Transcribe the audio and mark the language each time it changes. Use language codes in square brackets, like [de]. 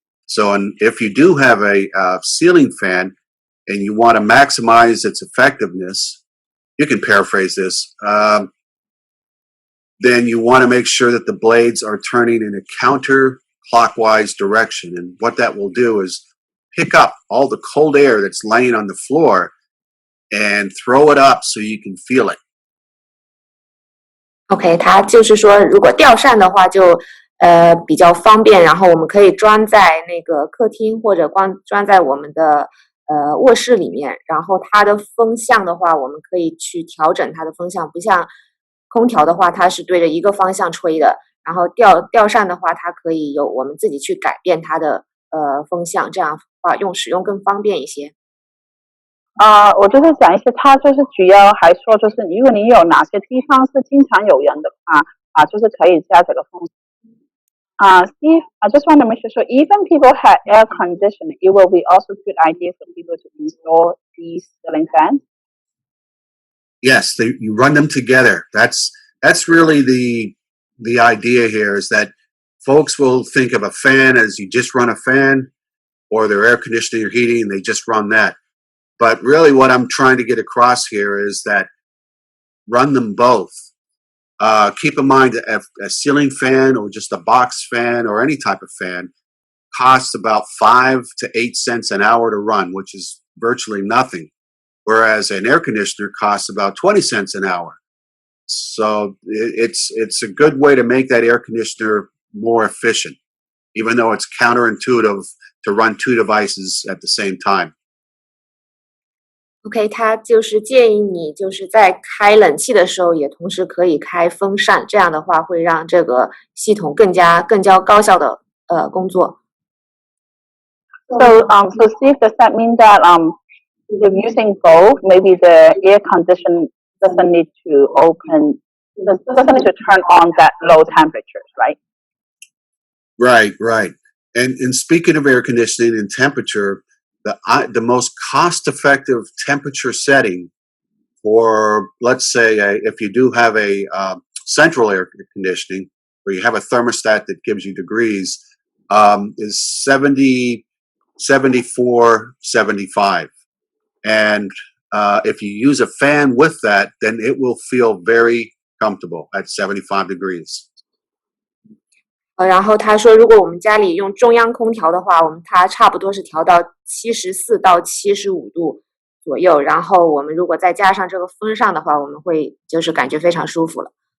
[en] So if you do have a ceiling fan and you want to maximize its effectiveness, you can paraphrase this, then you want to make sure that the blades are turning in a counterclockwise direction. And what that will do is pick up all the cold air that's laying on the floor and throw it up so you can feel it. [zh] OK， 它就是说，如果吊扇的话就比较方便，然后我们可以装在那个客厅或者装在我们的卧室里面，然后它的风向的话，我们可以去调整它的风向，不像空调的话，它是对着一个方向吹的，然后吊扇的话，它可以有我们自己去改变它的风向，这样的话使用更方便一些。我就是讲一些，它就是主要还说就是，如果你有哪些地方是经常有人的话就是可以加这个风。 [en] Steve, I just want to make sure, even people have air conditioning, it will be also a good idea for people to install these ceiling fans. Yes, you run them together. That's really the idea here, is that folks will think of a fan as you just run a fan, or their air conditioning or heating, and they just run that. But really what I'm trying to get across here is that run them both. Keep in mind that a ceiling fan or just a box fan or any type of fan costs about 5 to 8 cents an hour to run, which is virtually nothing. Whereas an air conditioner costs about 20 cents an hour. So it's a good way to make that air conditioner more efficient, even though it's counterintuitive to run two devices at the same time. [zh] OK， 他就是建议你就是在开冷气的时候，也同时可以开风扇，这样的话会让这个系统更加高效的工作。 [en] So Steve, does that mean that if using both, maybe the air conditioning doesn't need to doesn't need to turn on that low temperatures, right? Right. And speaking of air conditioning and temperature, the most cost-effective temperature setting for, let's say, if you do have a central air conditioning, where you have a thermostat that gives you degrees, is 70, 74, 75. And if you use a fan with that, then it will feel very comfortable at 75 degrees. [zh] 然后他说，如果我们家里用中央空调的话，它差不多是调到74到75度左右。然后我们如果再加上这个风扇的话，我们会就是感觉非常舒服了。